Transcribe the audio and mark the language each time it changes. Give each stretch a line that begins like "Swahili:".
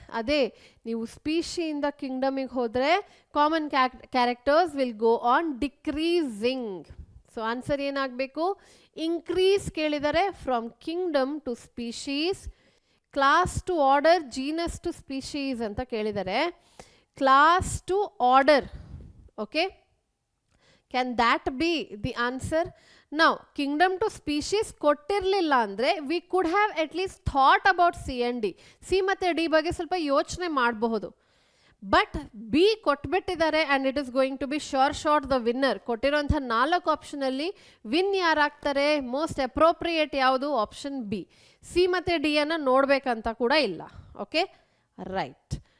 Kannada: ಅದೇ ನೀವು ಸ್ಪೀಶಿಯಿಂದ ಕಿಂಗ್ಡಮಿಗೆ ಹೋದರೆ
English: Common characters will go on decreasing. So answer
Kannada: ಏನಾಗಬೇಕು?
English: Increase ಕೇಳಿದರೆ from kingdom to species, class to order, genus to species ಅಂತ ಕೇಳಿದರೆ class to order. Okay, can that be the answer? Now kingdom to species
Kannada: ಕೊಟ್ಟಿರಲಿಲ್ಲ ಅಂದರೆ
English: we could have at least thought about C and D.
Kannada: C ಮತ್ತು D ಬಗ್ಗೆ ಸ್ವಲ್ಪ ಯೋಚನೆ ಮಾಡಬಹುದು.
English: But B ಕೊಟ್ಬಿಟ್ಟಿದ್ದಾರೆ and it is going to be sure the winner.
Kannada: ಕೊಟ್ಟಿರೋಂಥ 4 ಆಪ್ಷನಲ್ಲಿ win ಯಾರಾಗ್ತಾರೆ? Most appropriate ಯಾವುದು? Option B. C ಮತ್ತು D ಅನ್ನು ನೋಡಬೇಕಂತ ಕೂಡ ಇಲ್ಲ. Okay, right.